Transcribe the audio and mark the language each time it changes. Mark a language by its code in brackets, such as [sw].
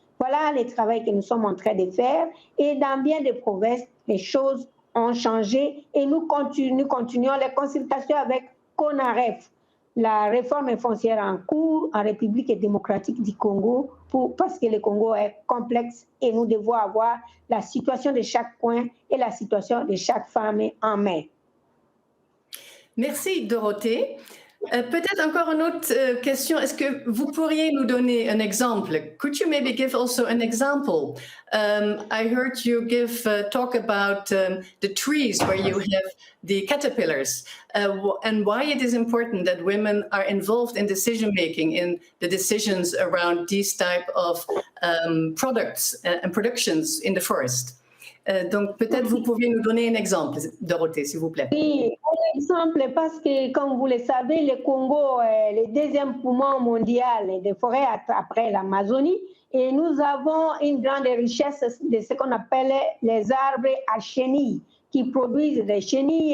[fr] Voilà le travail que nous sommes en train de faire et dans bien des provinces, les choses ont changé et nous continuons les consultations avec CONAREF, la réforme foncière en cours en République démocratique du Congo, parce que le Congo est complexe et nous devons avoir la situation de chaque coin et la situation de chaque femme en main. Merci Dorothée. Peut-être encore une autre question. Est-ce que vous pourriez nous donner un exemple? [en] Could you maybe give also an example? I heard you talk about the trees where you have the caterpillars and why it is important that women are involved in decision-making, in the decisions around these type of products and productions in the forest. [fr] Donc, peut-être vous pouvez nous donner un exemple, Dorothée, s'il vous plaît. Oui, un exemple, parce que, comme vous le savez, le Congo est le deuxième poumon mondial des forêts après l'Amazonie. Et nous avons une grande richesse de ce qu'on appelle les arbres à chenilles, qui produisent des chenilles.